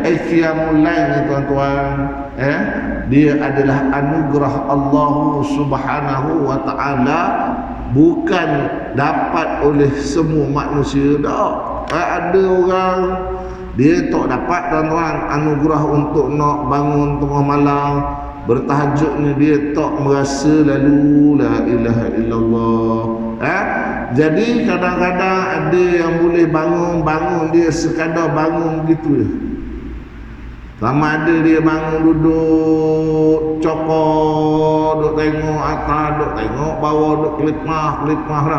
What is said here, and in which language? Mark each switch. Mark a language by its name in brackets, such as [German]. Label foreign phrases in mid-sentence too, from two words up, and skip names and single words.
[Arabic] قيام الليل [Malay] ni, tuan-tuan, dia adalah anugerah Allah [Arabic] سبحانه وتعالى, [Malay] bukan dapat oleh semua manusia dak. Ada orang dia tak dapat, tuan-tuan, anugerah untuk nak bangun tengah malam bertahajud ni, dia tak merasa lalu [Arabic] لا إله إلا الله. [Malay] Jadi kadang-kadang ada yang boleh bangun dia sekadar bangun begitu je. Sama ada dia bangun duduk cokor, duduk tengok atas, duduk tengok bawah, duduk kelipmah rap.